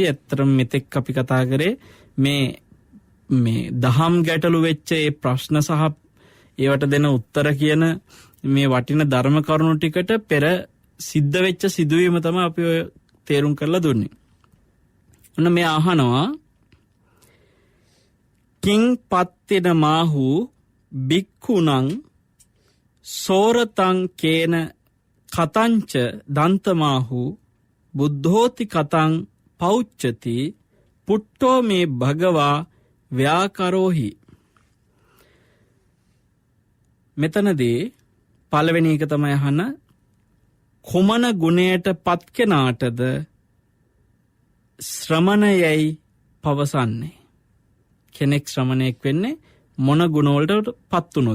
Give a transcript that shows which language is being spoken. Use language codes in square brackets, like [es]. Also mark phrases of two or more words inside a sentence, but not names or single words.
[si] ඇත්තටම මෙතෙක් අපි කතා කරේ මේ දහම් ගැටලු වෙච්ච ඒ ප්‍රශ්න සහ ඒවට දෙන උත්තර කියන මේ වටින ධර්ම කරුණු ටිකට පෙර සිද්ධ වෙච්ච සිදුවීම තමයි අපි ඔය තේරුම් කරලා දුන්නේ. ඔන්න මේ අහනවා [pi] කිං පත්තෙන මාහු බික්ඛුණං සෝරතං කේන කතංච දන්තමාහු බුද්ධෝති කතං පෞච්චති පුට්ටෝ මේ භගවා ව්‍යාකරෝහි. [si] මෙතනදී පළවෙනි එක තමයි අහන කුමන ගුණයට පත් කෙනාටද ශ්‍රමණයයි පවසන්නේ. කෙනෙක් ශ්‍රමණයෙක් වෙන්නේ මොන ගුණ වලට පත් වුණොත්ද?